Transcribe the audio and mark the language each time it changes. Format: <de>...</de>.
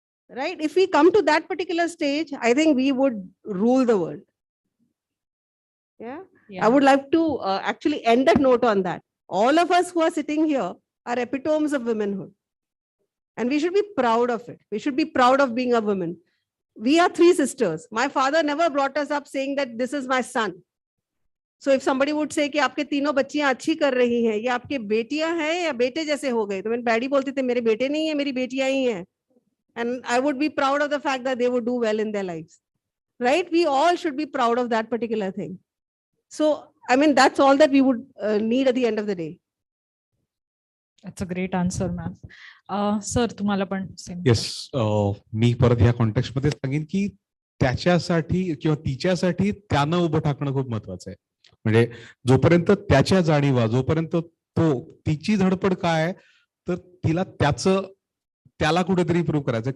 <en>Right? If we come to that particular stage, I think we would rule the world. Yeah. I would like to actually end that note on that. All of us who are sitting here are epitomes of womanhood. And we should be proud of it. We should be proud of being a woman. We are three sisters. My father never brought us up saying that this is my son. So if somebody would say</en> <hi>कि आपके तीनों बच्चियां अच्छी कर रही हैं, ये आपके बेटियां हैं या बेटे जैसे हो गए, तो मेरे डैडी बोलते थे मेरे बेटे नहीं है, मेरी बेटियां ही हैं.</hi> <en>And I would be proud of the fact that they would do well in their lives. Right? We all should be proud of that particular thing. So, I mean, that's all that we would need at the end of the day. That's a great answer, ma'am.</en> <mr>Sir, तुम्हाला पण same. Yes, मी परत ह्या context मध्ये सांगेन की त्याच्यासाठी किंवा तिच्यासाठी त्यानं उभं ठाकणं खूप महत्वाचं आहे. म्हणजे जोपर्यंत त्याच्या जाणीवा, जोपर्यंत तिची धडपड काय आहे, तर तिला त्याला कुठेतरी प्रूव्ह करायचं.</mr>